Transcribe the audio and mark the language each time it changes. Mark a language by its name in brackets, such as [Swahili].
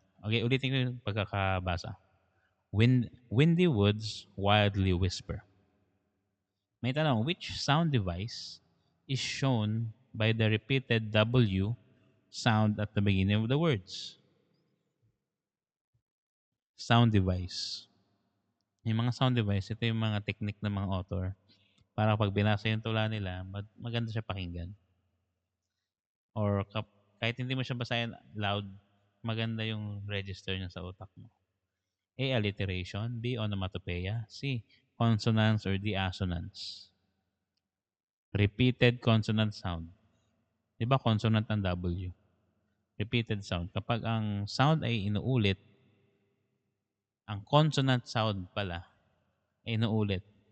[Filipino] Okay, ulitin ko yung pagkakabasa. [English] Windy woods wildly whisper. [Filipino] May tanong, [English] which sound device is shown by the repeated W sound at the beginning of the words? Sound device. [Filipino] Yung mga sound device, ito yung mga technique ng mga author para pag binasa yung tula nila, maganda siya pakinggan. [English] Or [Filipino] kahit hindi mo siya basahin [English] loud, [Filipino] maganda yung register niya sa utak mo. [English] A. Alliteration. B. Onomatopoeia. C. Consonants or D. Assonance. Repeated consonant sound. [Filipino] Di ba consonant ang W? [English] Repeated sound. [Filipino] Kapag ang sound ay inuulit, ang consonant sound pala ay inuulit.